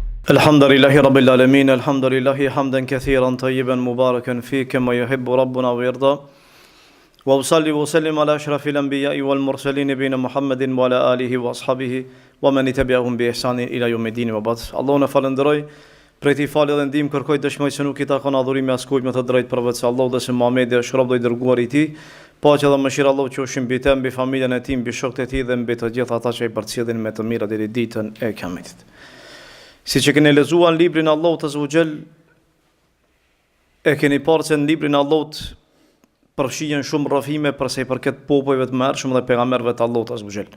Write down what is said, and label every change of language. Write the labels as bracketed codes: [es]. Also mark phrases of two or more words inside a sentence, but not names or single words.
[ar] الحمد لله رب العالمين الحمد لله حمدا كثيرا طيبا مباركا فيه كما يحب ربنا ويرضى وأصلي وسلم على أشرف الأنبياء والمرسلين نبينا محمد وعلى آله وأصحابه ومن تبعهم بإحسان إلى يوم الدين وبعد. [sq] Allahun e falenderoj, prej tij falë dhe ndihmë kërkoj, dëshmoj se nuk i takon adhurimi askujt me të drejtë përveç Allahut, dhe se Muhamedi është rob i dërguar i Tij. Paqja dhe mëshira e Allahut qofshin mbi të, mbi familjen e tij, mbi shokët e tij dhe mbi të gjithë ata që i përcjellin me të mira deri ditën e Kiametit. Siç e keni lexuar librin e Allahut [ar] عز وجل, [sq] e keni parë se në librin e Allahut përfshihen shumë rrëfime për sa i përket popujve të mëhershëm dhe pejgamberëve të Allahut [ar] عز وجل.